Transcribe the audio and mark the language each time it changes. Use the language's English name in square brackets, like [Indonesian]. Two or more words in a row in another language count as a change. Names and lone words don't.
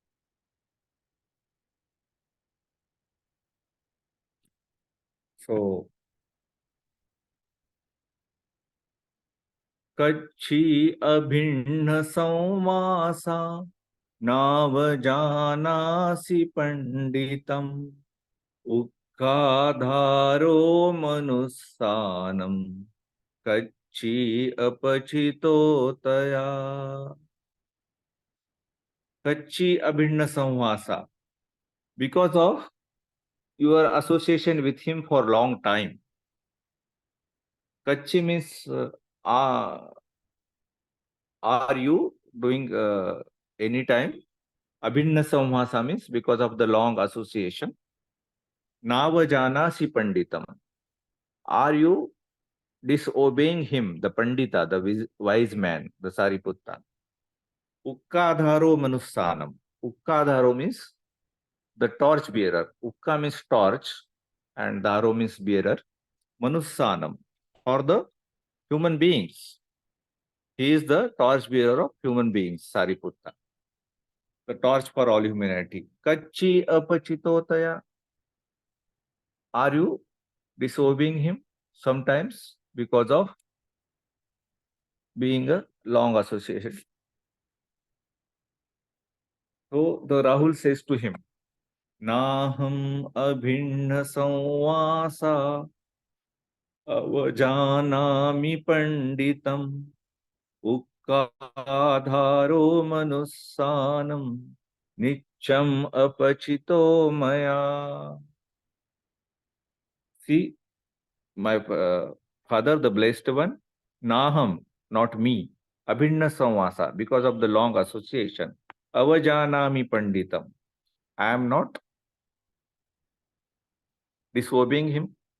[Pali] So, Kacchi abhinna samvasa navajanasi panditam ukkadharo manussanam Kacchi apachitotaya. Kacchi abhinna samvasa. [English] Because of your association with him for long time. Kacchi means are you doing any time? [Pali] Abhinna samvasa [English] means because of the long association. [Pali] Navajanasi panditam. [English] Are you disobeying him, the pandita, the wise man, the Sariputta? [Pali] Ukkadharo manussanam. [English] Ukkadharo means the torch bearer. Ukka means torch and dharo means bearer. Manussanam, for the human beings. He is the torch bearer of human beings, Sariputta. The torch for all humanity. [Pali] Kacchi apachitotaya. [English] Are you disobeying him sometimes because of being a long association? So the Rahul says to him, [Pali] Naham abhinna samvasa avajanami panditam ukkadharo manussanam nicham apachito maya. [English] See, my father, the blessed one, Naham, not me, [Pali] abhinna samvasa, [English] because of the long association, [Pali] avajanami panditam. [English] I am not disobeying him.